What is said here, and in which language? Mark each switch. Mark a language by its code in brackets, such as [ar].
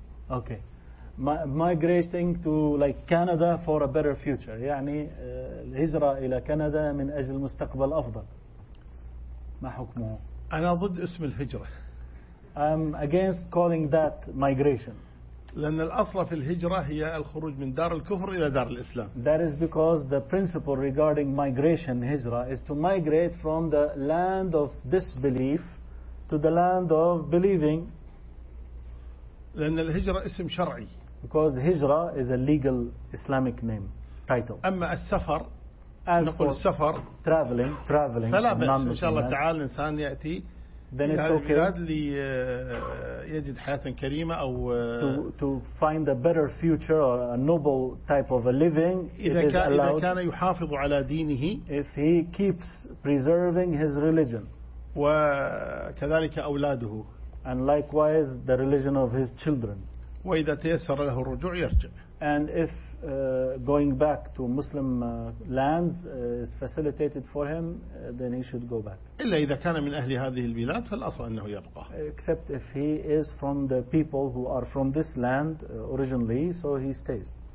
[en] Okay, migrating to like Canada for a better future. [ar] يعني الهجرة إلى كندا من أجل مستقبل أفضل. ما حكمه؟ أنا ضد اسم الهجرة. [en] I'm against calling that migration. [ar] لأن الأصل في الهجرة هي الخروج من دار الكفر إلى دار الإسلام. [en] That is because the principle regarding migration, هجرة, is to migrate from the land of disbelief to the land of believing. [ar] لأن الهجرة اسم شرعي. [en] Because هجرة is a legal Islamic name, title. [ar] أما السفر, نقول السفر. [en] Traveling. [ar] فلا بس إن شاء الله تعالى الإنسان يأتي. [en] Then it's okay. [ar] ليجد حياة كريمة أو. [en] To find a better future or a noble type of a living. [ar] إذا كان يحافظ على دينه. [en] If he keeps preserving his religion. [ar] وكذلك أولاده. [en] And likewise, the religion of his children. [ar] وإذا تيسر له الرجوع يرجع. [en] And if going back to Muslim lands is facilitated for him, then he should go back. [ar] إلا إذا كان من أهل هذه البلاد فالأصل أنه يبقى. [en] Except if he is from the people who are from this land originally, so he stays.